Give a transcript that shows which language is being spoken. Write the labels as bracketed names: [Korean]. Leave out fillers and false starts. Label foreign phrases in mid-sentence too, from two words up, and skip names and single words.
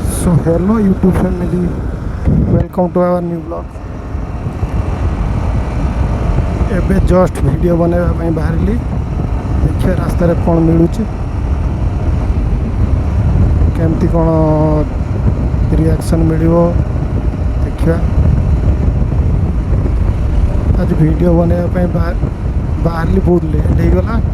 [English] So hello YouTube family, welcome to our new vlog. [Odia] ଏବେ [English] just video [Odia] ବନାଇବା ପାଇଁ ବାହାରିଲି। ଦେଖିବା ରାସ୍ତାରେ କ'ଣ ମିଳୁଛି, କେମିତି କ'ଣ ରିଆକ୍ସନ୍ ମିଳିବ ଦେଖିବା। ଆଜି ଭିଡ଼ିଓ ବନାଇବା ପାଇଁ ବାହାରିଲି, ବହୁତ ଲେଟ୍ ହେଇଗଲା।